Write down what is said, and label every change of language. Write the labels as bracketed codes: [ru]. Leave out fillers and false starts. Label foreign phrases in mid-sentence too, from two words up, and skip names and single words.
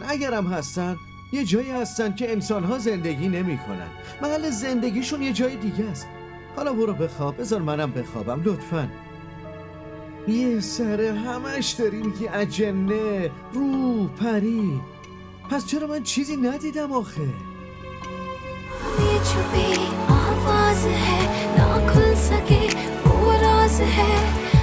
[fa] اگرم هستن یه جایی هستن که انسانها زندگی نمی کنن. محل زندگیشون یه جای دیگه است. حالا برو بخواب. بذار منم بخوابم لطفاً. یه سره همش داری میگی اجنه، روح، پری. پس چرا من چیزی ندیدم آخه؟ [hi] ये छुपी आवाज है ना खुल सके वो राज है